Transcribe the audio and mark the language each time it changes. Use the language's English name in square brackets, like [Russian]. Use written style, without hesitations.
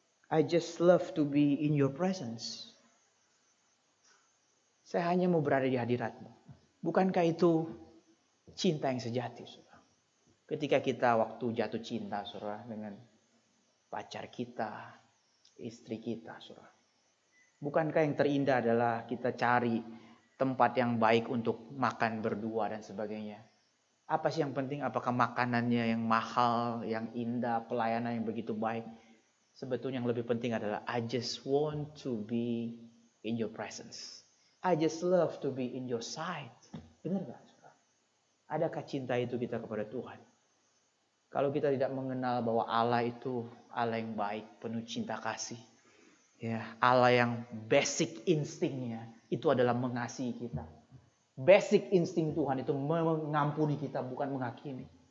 [English] I just love to be in your presence. [Indonesian] Saya hanya mau berada di hadirat-Mu. Bukankah itu cinta yang sejati, saudara? Ketika kita waktu jatuh cinta, saudara, dengan pacar kita, istri kita, saudara. Bukankah yang terindah adalah kita cari tempat yang baik untuk makan berdua dan sebagainya? Apa sih yang penting? Apakah makanannya yang mahal, yang indah, pelayanan yang begitu baik? Sebetulnya yang lebih penting adalah [English] I just want to be in your presence. I just love to be in your sight. [Indonesian] Benar gak? Adakah cinta itu kita kepada Tuhan? Kalau kita tidak mengenal bahwa Allah itu Allah yang baik, penuh cinta kasih. Ya, Allah yang basic instingnya itu adalah mengasihi kita. Basic insting Tuhan itu mengampuni kita, bukan menghakimi.